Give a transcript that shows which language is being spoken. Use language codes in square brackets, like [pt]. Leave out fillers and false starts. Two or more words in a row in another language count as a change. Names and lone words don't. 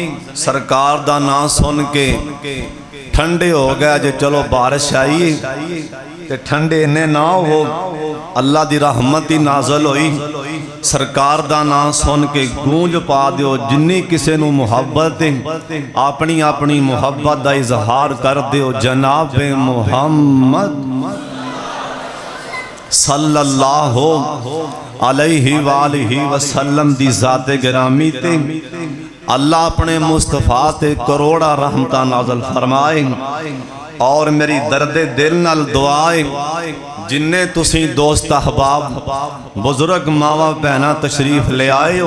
[pa] سرکار دا نام سن کے ٹھنڈے ہو گیا جے چلو بارش آئی تے ٹھنڈے اِنّے نہ ہو. اللہ دی رحمت ہی نازل ہوئی۔ سرکار دا نام سن کے گونج پا دیو. جنّی کسے نوں محبت اپنی اپنی محبت دا اظہار کر دیو. جناب محمد [ar] صلى الله عليه وآله وسلم [pa] دی ذاتِ گرامی تے اللہ اپنے مصطفیٰ تے کروڑاں رحمتاں نازل فرمائے. اور میری دردِ دل نال دعائیں جنّے تسی دوست احباب بزرگ ماواں بھیناں تشریف لے آئے ہو.